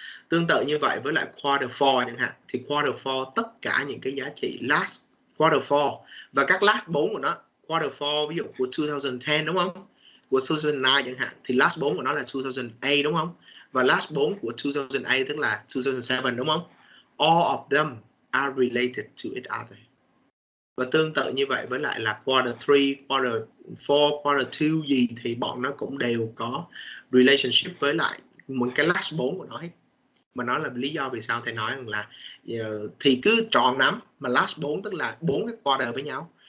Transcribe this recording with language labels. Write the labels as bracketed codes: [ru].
[vi] Tương tự như vậy với lại quarter 4 chẳng hạn, thì quarter 4 tất cả những cái giá trị last quarter 4 và các last 4 của nó, quarter 4 ví dụ của 2010 đúng không? Của 2009 chẳng hạn thì last 4 của nó là 2008 đúng không? Và last 4 của 2008 tức là 2007 đúng không? [en] All of them are related to each other. [vi] Và tương tự như vậy với lại là quarter 3, quarter 4, quarter 2 gì thì bọn nó cũng đều có relationship với lại một cái last 4 của nó hết. Mà nó là lý do vì sao thầy nói rằng là thì cứ tròn nắm mà last 4 tức là 4 cái quarter với nhau.